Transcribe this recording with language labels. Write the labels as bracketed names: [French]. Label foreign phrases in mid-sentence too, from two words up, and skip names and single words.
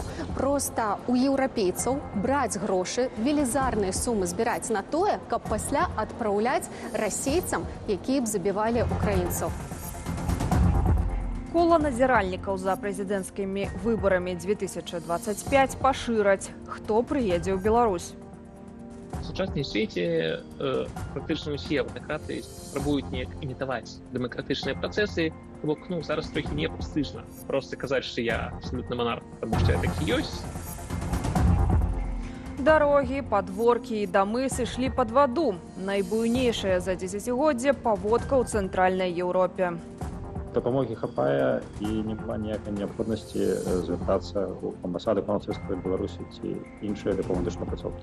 [Belarusian] Проста у еўрапейцаў браць грошы, велізарныя сумы збіраць на тое, каб пасля адпраўляць расейцам, якія б забівалі украінцаў. Кола назіральнікаў за прэзідэнцкімі выбарамі 2025 пашыраць. Хто прыедзе ў Беларусь? [Ukrainian] В сучасному світі практично усі автократи спробують неяк імітувати демократичні процеси. Бок, зараз трохи не престижно просто казати, що я абсолютно монарх, тому що я такі ёсць. [Belarusian] Дарогі, падворкі і дамы сышлі пад ваду. Найбуйнейшая за дзесяцігоддзе паводка ў цэнтральнай Еўропе. Дапамогі хапае і няма ніякай неабходнасці звяртацца ў амбасады французскай Беларусі ці іншыя дапамагачныя працоўкі.